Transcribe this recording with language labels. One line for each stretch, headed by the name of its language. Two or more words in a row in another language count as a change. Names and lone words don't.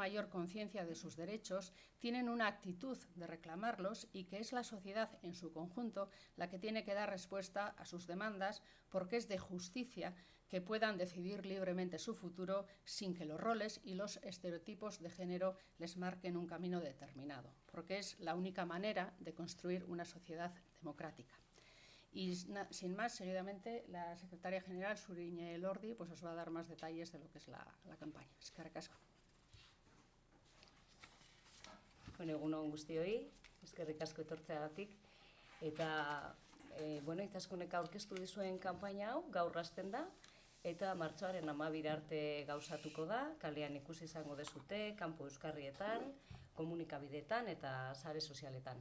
Spanish: mayor conciencia de sus derechos, tienen una actitud de reclamarlos y que es la sociedad en su conjunto la que tiene que dar respuesta a sus demandas, porque es de justicia que puedan decidir libremente su futuro sin que los roles y los estereotipos de género les marquen un camino determinado, porque es la única manera de construir una sociedad democrática. Y sin más, seguidamente, la secretaria general, Suriñe Elordi, pues os va a dar más detalles de lo que es la campaña.
Basque: Eskerrik asko. Bueno, egunon guztioi, eskerrik asko etortzeagatik. Eta, Itzaskunek aurkeztu dizuen kanpaina hau, gaur hasten da, eta martxoaren 12 arte gauzatuko da, kalean ikusi izango dezute, kanpo euskarrietan, komunikabideetan eta sare sozialetan.